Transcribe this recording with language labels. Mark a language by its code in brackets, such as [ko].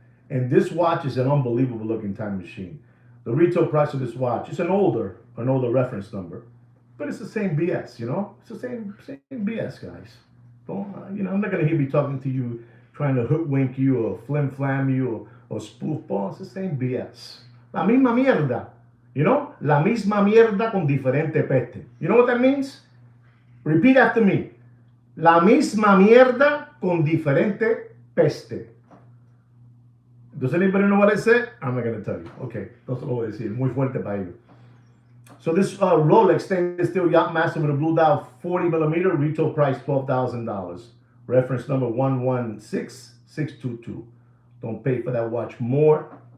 [en] And this watch is an unbelievable looking time machine. The retail price of this watch is an older reference number, but it's the same BS, It's the same BS, guys. Don't, I'm not gonna hear me talking to you, trying to hoodwink you or flim flam you or spoof ball. It's the same BS. [es] La misma mierda, La misma mierda con diferente peste. [en] You know what that means? Repeat after me. [es] La misma mierda con diferente peste. [en] Does anybody know what I said? I'm not going to tell you. Okay, [es] no se lo voy a decir. Muy fuerte para ellos. [en] So this Rolex stainless steel Yachtmaster with a blue dial, 40 millimeter, retail price $12,000. Reference number 116622. Don't pay for that watch more.